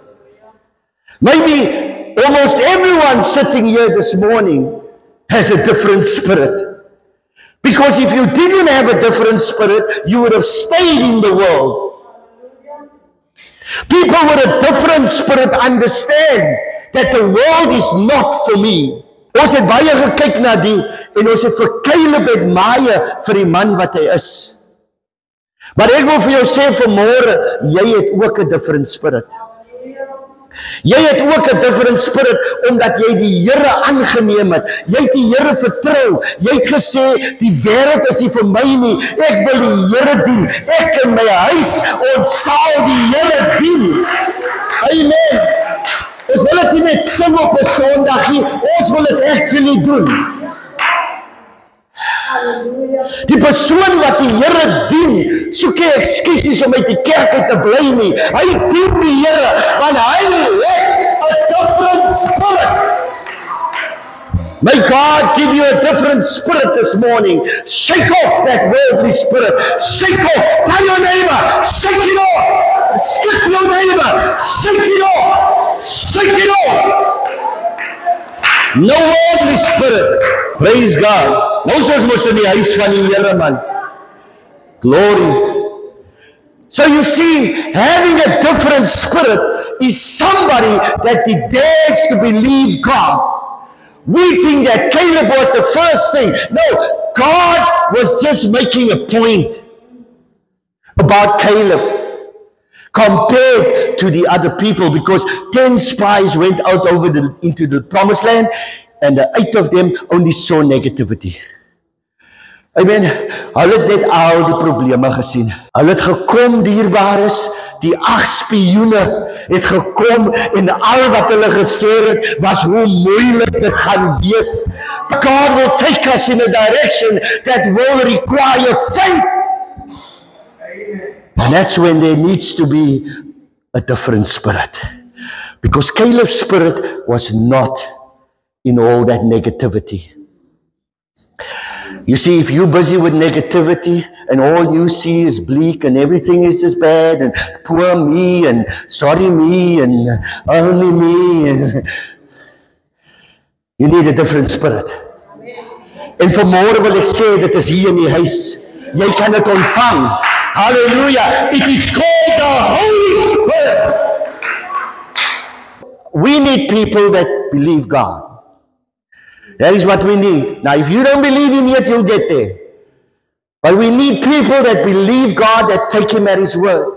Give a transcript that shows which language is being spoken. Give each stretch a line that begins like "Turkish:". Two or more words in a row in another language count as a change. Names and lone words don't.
English: Maybe almost everyone sitting here this morning has a different spirit. Because if you didn't have a different spirit, you would have stayed in the world. People with a different spirit understand that the world is not for me.
Afrikaans: Ons het baie gekyk na die, en ons het vir Caleb admire vir die man wat hy is. Maar ek wil vir jou sê vanmôre, jy het ook 'n
English: different spirit.
Afrikaans: Jy het ook 'n
English: different spirit,
Afrikaans: omdat jy die Here aangeneem het. Jy het die Here vertrou. Jy het gesê, die wêreld is nie vir my nie. Ek wil die Here dien. Ek en my huis, ons sal die Here dien. Amen. Ons wil dit nie net sing op 'n Sondag nie, ons wil dit actually doen. Die persoon wat die Here dien, soek nie ekskusies om uit die kerk uit te bly nie. Hy dien die Here, want hy het 'n
English: different spirit. May God give you a different spirit this morning. Shake off that worldly spirit. Shake off. Tell your neighbor, shake it off. Skip your neighbor, shake it off. Shake it off. No worldly spirit. Praise God.
Afrikaans: Nou soos mos in die huis van die Here man.
English: Glory. So you see, having a different spirit is somebody that dares to believe God. We think that Caleb was the first thing. No, God was just making a point about Caleb compared to the other people, because 10 spies went out into the promised land, and 8 of them only saw negativity. Amen.
Afrikaans: Hulle het net al die probleme gesien. Hulle het gekom, dierbares, die 8 spioene het gekom en al wat hulle gesê het was hoe moeilik dit gaan wees.
English: God will take us in a direction that will require faith. And that's when there needs to be a different spirit. Because Caleb's spirit was not in all that negativity. You see, if you're busy with negativity and all you see is bleak and everything is just bad and poor me and sorry me and only me, you need a different spirit.
Afrikaans: En vanmorgen wil ek sê, dit is hier in die huis. Jy kan dit ontvang. Hallelujah.
English: It is called the Holy Spirit. We need people that believe God. That is what we need. Now, if you don't believe Him yet, you'll get there. But we need people that believe God, that take Him at His word.